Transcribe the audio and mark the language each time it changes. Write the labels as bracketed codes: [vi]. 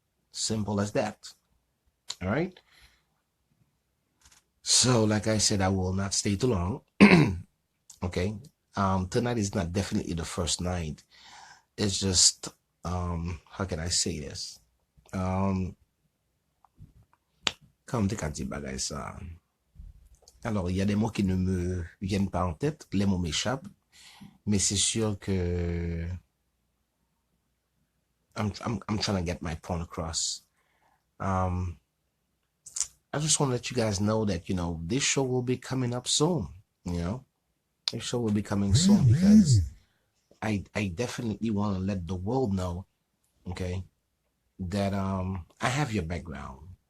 [en] Simple as that. All right? So, like I said, I will not stay too long. Okay? Tonight is not definitely the first night. It's just, how can I say this? [fr] Comme t'es quand tu bagaille ça. Alors, il y a des mots qui ne me viennent pas en tête, les mots m'échappent, mais c'est sûr que [en] I'm trying to get my point across. I just want to let you guys know that, you know, this show will be coming up soon, you know. This show will be coming soon because I definitely want to let the world know, okay, that I have your background.